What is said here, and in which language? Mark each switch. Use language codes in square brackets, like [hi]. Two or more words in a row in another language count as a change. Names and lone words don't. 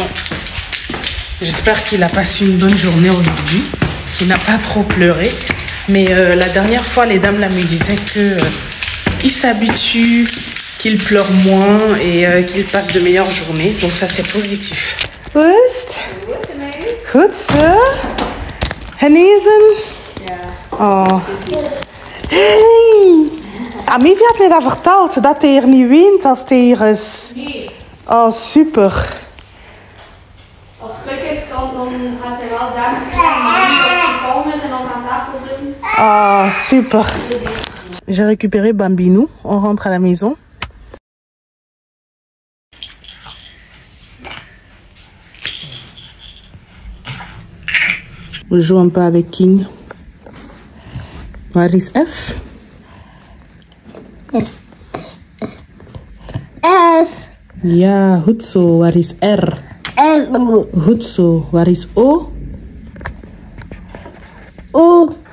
[fr] J'espère qu'il a passé une bonne journée aujourd'hui, qu'il n'a pas trop pleuré. Mais la dernière fois, les dames là me disaient qu'il s'habitue, qu'il pleure moins et qu'il passe de meilleures journées. Donc ça, c'est positif. [nl] Goed? Goed zo? Genezen? Ja. Oh. Hey! Amivia had mij dat verteld, dat hij hier niet weent als hij hier is. Nee. Oh, super. Als het druk is, dan gaat hij wel daar kalm is en dan aan tafel zitten. [fr] Ah, super. J'ai récupéré Bambinou. On rentre à la maison. Je joue un peu avec King. [nl] Waar is F? S. Ja, goed zo. Waar is R? R. Goed zo. Waar is O? O.